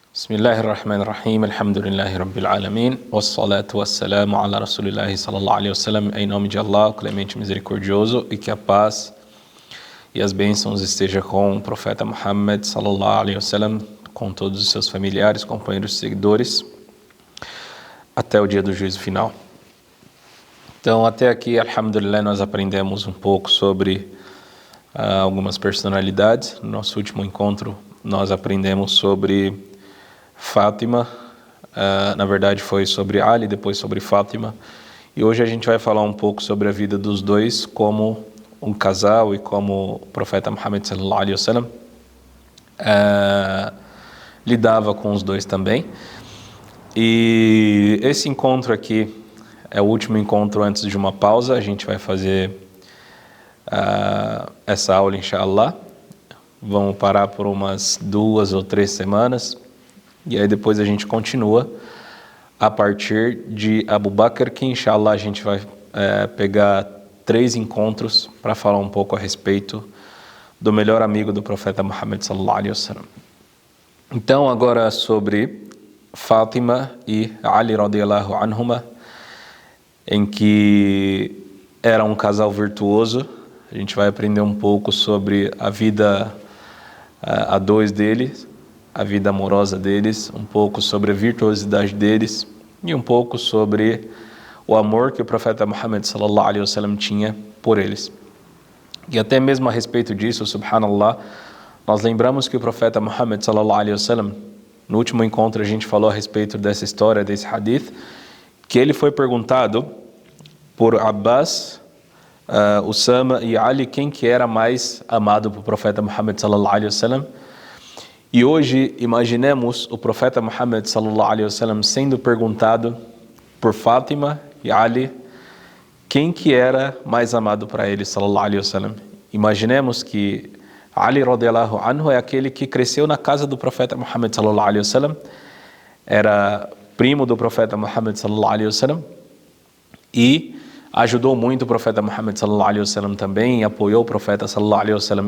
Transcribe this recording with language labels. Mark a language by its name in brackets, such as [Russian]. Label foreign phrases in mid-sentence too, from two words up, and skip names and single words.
[Arabic] بسم الله الرحمن الرحيم، الحمد لله رب العالمين، والصلاة والسلام على رسول الله صلى الله عليه وسلم, [Portuguese] em nome de Allah, o clemente misericordioso, e que a paz e as bênçãos estejam com o profeta Muhammad [Arabic] صلى الله عليه وسلم, [Portuguese] com todos os seus familiares, companheiros e seguidores, até o dia do juízo final. Então, até aqui, alhamdulillah, nós aprendemos um pouco sobre algumas personalidades. No nosso último encontro, nós aprendemos sobre Fátima, na verdade foi sobre Ali, depois sobre Fátima, e hoje a gente vai falar um pouco sobre a vida dos dois como um casal e como o profeta Muhammad [Arabic] صلى الله عليه وسلم [Portuguese] lidava com os dois também. E esse encontro aqui é o último encontro antes de uma pausa. A gente vai fazer essa aula, inshallah. Vamos parar por umas 2 ou 3 semanas. E aí depois a gente continua a partir de Abu Bakr, que inshallah a gente vai pegar 3 encontros para falar um pouco a respeito do melhor amigo do profeta Muhammad [Arabic] صلى الله عليه وسلم. [Portuguese] Então agora sobre Fátima e Ali [Arabic] رضي الله عنهما, [Portuguese] em que era um casal virtuoso. A gente vai aprender um pouco sobre a vida a dois deles, a vida amorosa deles, um pouco sobre a virtuosidade deles e um pouco sobre o amor que o profeta Muhammad [Arabic] صلى الله عليه وسلم [Portuguese] tinha por eles. E até mesmo a respeito disso, subhanallah, nós lembramos que o profeta Muhammad [Arabic] صلى الله عليه وسلم, [Portuguese] no último encontro a gente falou a respeito dessa história, desse hadith, que ele foi perguntado por Abbas, Usama e Ali quem que era mais amado pelo profeta Muhammad [Arabic] صلى الله عليه وسلم. [Portuguese] E hoje imaginemos o profeta Muhammad [Arabic] صلى الله عليه وسلم [Portuguese] sendo perguntado por Fátima e Ali quem que era mais amado para ele [Arabic] صلى الله عليه وسلم. [Portuguese] Imaginemos que Ali [Arabic] رضي الله عنه [Portuguese] é aquele que cresceu na casa do profeta Muhammad [Arabic] صلى الله عليه وسلم, [Portuguese] era primo do profeta Muhammad [Arabic] صلى الله عليه وسلم [Portuguese] e ajudou muito o profeta Muhammad [Arabic] صلى الله عليه وسلم [Portuguese] também, e apoiou o profeta [Arabic] صلى الله عليه وسلم.